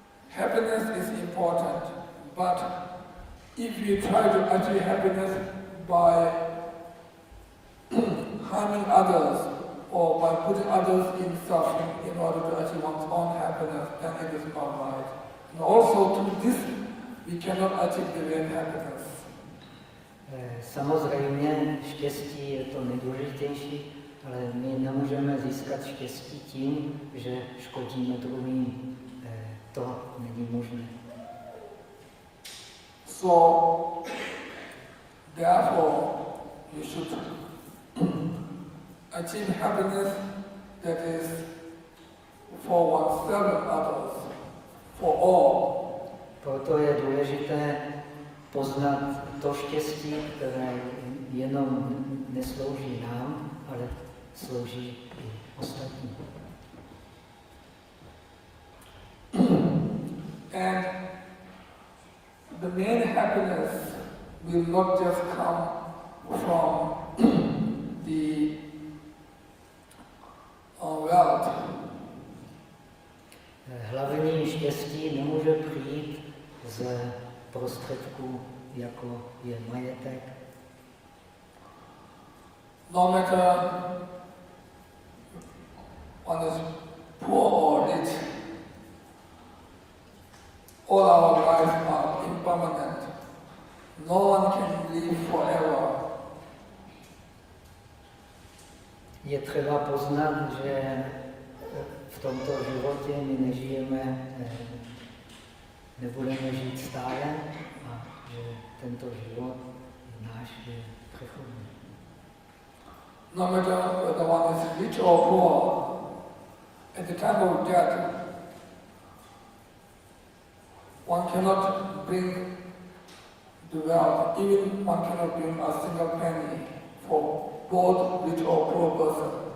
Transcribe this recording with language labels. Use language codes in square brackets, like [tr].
[en] Happiness is important, but if you try to achieve happiness by harming others or by putting others in suffering in order to achieve one's own happiness, then it is not right. And also through this, we cannot achieve the real happiness. [cs] Samozřejmě štěstí je to nejdůležitější, ale my nemůžeme získat štěstí tím, že škodíme druhým. To není možné. [en] So, therefore, you should achieve happiness that is for oneself and others, for all. [cs] Proto je důležité poznat to štěstí, které jenom neslouží nám, ale slouží i ostatním. [en] And the main happiness will not just come from the wealth. [cs] Hlavní štěstí nemůže přijít z prostředků, jako je majetek. [en] No matter one is poor or rich, all our lives are impermanent. No one can live forever. [cs] Je třeba poznat, že v tomto životě my nežijeme, nebudeme žít stále a že tento život je náš, je přechodný. [en] No matter whether one is rich or poor, at the time of death, one cannot bring the wealth, even one cannot bring a single penny for both rich or poor person.